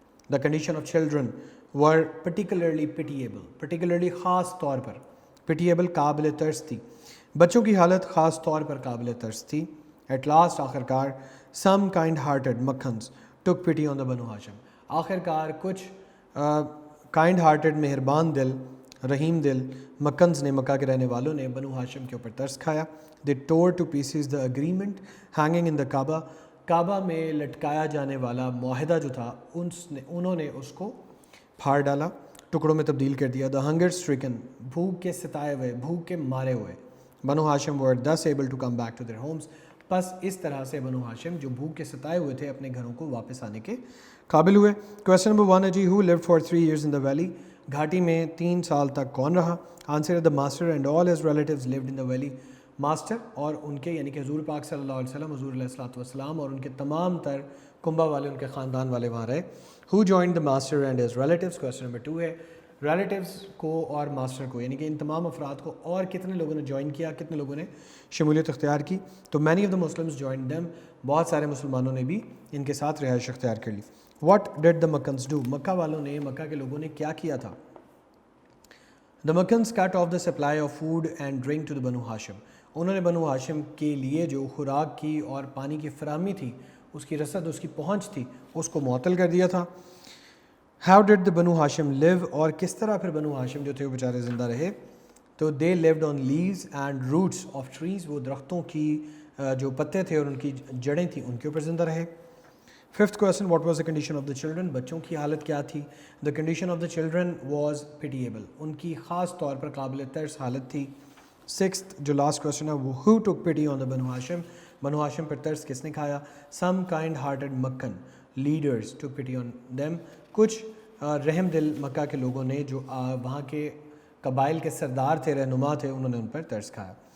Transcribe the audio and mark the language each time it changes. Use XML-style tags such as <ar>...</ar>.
<en>the condition of children were particularly</en> <ur>خاص طور پر،</ur> <en>pitiable</en> <ur>قابل ترس تھی، بچوں کی حالت خاص طور پر قابل ترس تھی.</ur> <en>at last</en> <ur>آخر کار</ur> <en>Some kind hearted Meccans took pity on the Banu Hashim.</en> <ur>آخر کار کچھ کائنڈ ہارٹڈ مہربان دل، رحیم دل مکنز نے، مکہ کے رہنے والوں نے بنو ہاشم کے اوپر ترس کھایا.</ur> <en>They tore to pieces the agreement hanging in the Kaaba.</en> <ur>کعبہ میں لٹکایا جانے والا معاہدہ جو تھا انہوں نے اس کو پھاڑ ڈالا، ٹکڑوں میں تبدیل کر دیا.</ur> <en>the hunger stricken,</en> <ur>بھوک کے ستائے ہوئے، بھوک کے مارے ہوئے.</ur> <en>Banu Hashim were thus able to come back to their homes.</en> <ur>پس اس طرح سے بنو ہاشم جو بھوک کے ستائے ہوئے تھے اپنے گھروں کو واپس آنے کے قابل ہوئے. کویسچن نمبر 1 ہے جی</ur> <en>who lived for 3 years in the valley.</en> <ur>گھاٹی میں 3 سال تک کون رہا؟</ur> <en>Answer the master and all his relatives lived in the valley.</en> <ur>Master اور ان کے یعنی کہ حضور پاک صلی اللہ علیہ وسلم، حضور علیہ الصلوۃ والسلام اور ان کے تمام تر کنبہ والے، ان کے خاندان والے وہاں رہے.</ur> <en>who joined the master and his relatives.</en> <ur>Question number 2 ہے ریلیٹیوز کو اور ماسٹر کو، یعنی کہ ان تمام افراد کو اور کتنے لوگوں نے جوائن کیا، کتنے لوگوں نے شمولیت اختیار کی. تو</ur> <en>many of the Muslims join them,</en> <ur>بہت سارے مسلمانوں نے بھی ان کے ساتھ رہائش اختیار کر لی.</ur> <en>What did the Meccans do.</en> <ur>مکہ والوں نے، مکہ کے لوگوں نے کیا کیا تھا؟</ur> <en>The Meccans cut off the supply of food and drink to the Banu Hashim.</en> <ur>انہوں نے بنو ہاشم کے لیے جو خوراک کی اور پانی کی فراہمی تھی، اس کی رسد، اس کی پہنچ تھی، اس کو معطل کر دیا تھا.</ur> <en>How did the Banu Hashim live.</en> <ur>اور کس طرح پھر بنو ہاشم جو تھے وہ بیچارے زندہ رہے؟</ur> <en>تو they lived on leaves and roots of trees.</en> <ur>وہ درختوں کی جو پتے تھے اور ان کی جڑیں تھیں ان کے اوپر زندہ رہے.</ur> <en>5th question what was the condition of the children.</en> <ur>بچوں کی حالت کیا تھی؟</ur> <en>The condition of the children was pitiable.</en> <ur>ان کی خاص طور پر قابل ترس حالت تھی.</ur> <en>6th جو last question ہے وہ who took pity on the</en> <ur>بنو ہاشم. بنو ہاشم پر ترس کس نے کھایا؟</ur> <en>Some kind hearted Meccan leaders took pity on them.</en> <ur>کچھ رحم دل مکہ کے لوگوں نے جو وہاں کے قبائل کے سردار تھے، رہنما تھے، انہوں نے ان پر ترس کھایا.</ur>